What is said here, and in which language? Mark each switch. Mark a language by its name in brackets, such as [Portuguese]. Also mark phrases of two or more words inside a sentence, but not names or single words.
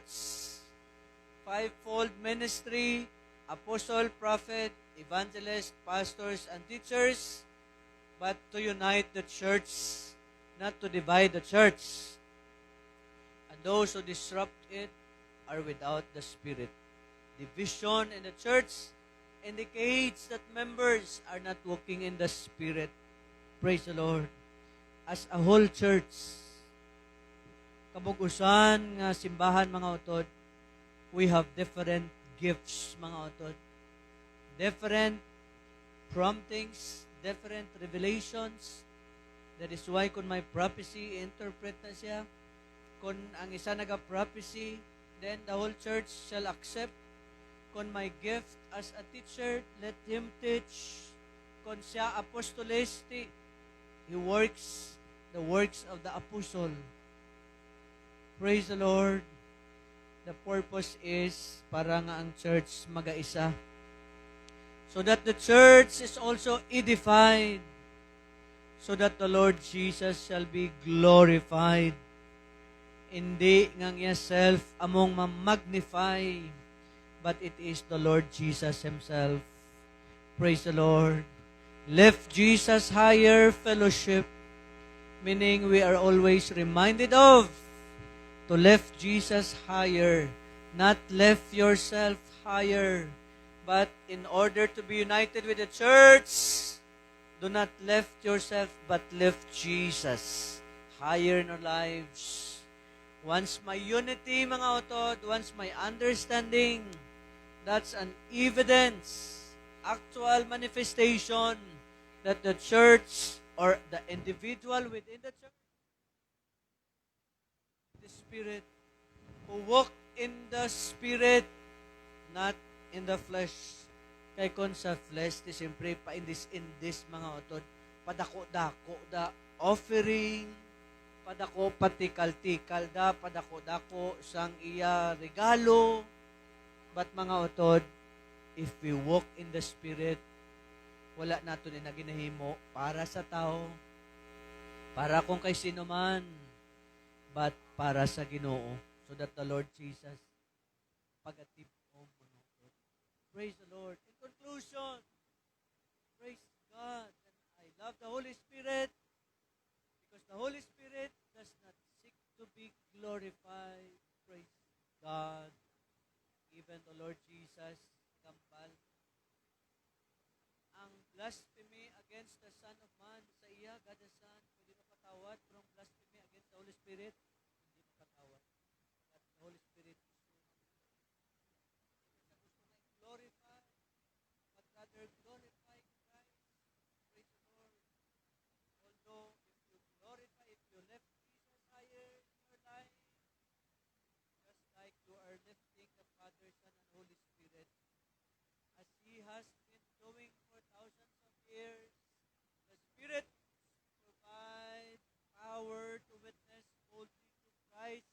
[English] Fivefold ministry, apostle, prophet, evangelist, pastors, and teachers, but to unite the church, not to divide the church. And those who disrupt it are without the Spirit. Division in the church indicates that members are not walking in the Spirit. Praise the Lord. As a whole church, [Hiligaynon] kabug-usan nga simbahan, mga utod, [English] we have different gifts, [Hiligaynon] mga utod. [English] Different promptings, different revelations. That is why [Hiligaynon] kung may [English] prophecy, interpret [Hiligaynon] na siya. Kung ang isa naga-prophecy, [English] then the whole church shall accept. [Hiligaynon] Kung may [English] gift as a teacher, let him teach. [Hiligaynon] Kung siya apostolisti, [English] he works the works of the apostle. Praise the Lord. The purpose is [Hiligaynon] para nga ang church mag-aisa. [English] So that the church is also edified. So that the Lord Jesus shall be glorified. [Filipino] Hindi ngang [English] yourself among ma-magnify, but it is the Lord Jesus Himself. Praise the Lord. Lift Jesus higher, fellowship, meaning we are always reminded of to lift Jesus higher, not lift yourself higher, but in order to be united with the church, do not lift yourself, but lift Jesus higher in our lives. Once may unity, [Hiligaynon] mga utod, [English] once may understanding, That's an evidence, actual manifestation that the church or the individual within the church, the Spirit, who walk in the Spirit, not in the flesh. [Hiligaynon] Kay kon sa flesh, di siyempre, [English] in this [Hiligaynon] mga otod, padako-dako da offering, padako patikal-tikal da, padako-dako sang iya regalo. [English] But [Hiligaynon] mga otod, [English] if we walk in the Spirit, [Hiligaynon] wala nato na ginahimo para sa tao, para kung kay sino man, but para sa Ginoo, [English] so that the Lord Jesus [Hiligaynon] pagatib mo mga otod. [English] Praise the Lord. In conclusion, praise God. And I love the Holy Spirit because the Holy Spirit does not seek to be glorified. Praise God. Even the Lord Jesus, [Hiligaynon] kambal, ang [English] blasphemy against the Son of Man [Hiligaynon] sa iya, [English] God the Son, [Hiligaynon] pwede mapatawad, pero ang [English] blasphemy against the Holy Spirit, [Filipino] hindi mapatawad. [English] But the Holy Spirit is glorify, but rather glorify Christ. Praise the Lord. Although if you glorify, if you lift Jesus higher in your life, just like you are lifting the Father, Son, and Holy Spirit, as He has been doing for thousands of years, the Spirit provide power to witness boldly to Christ.